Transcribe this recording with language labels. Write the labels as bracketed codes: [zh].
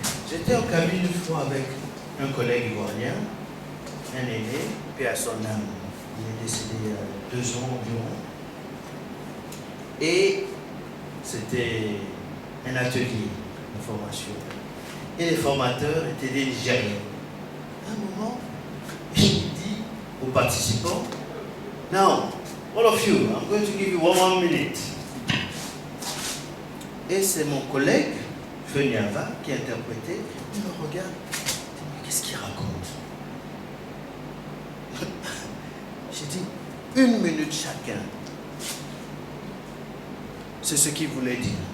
[fr] J'étais en cabine une fois avec un collègue ivoirien, un aîné, puis à son âme. Il est décédé il y a 2 ans environ. Et c'était un atelier de formation. Et les formateurs étaient des Nigériens. À un moment, il dit aux participants, [en] "Now, all of you, I'm going to give you one minute." [fr] Et c'est mon collègue, Feniava, qui interprétait. Il me regarde, il dit, "Mais qu'est-ce qu'il raconte?" J'ai dit, 1 minute chacun. C'est ce qu'il voulait dire.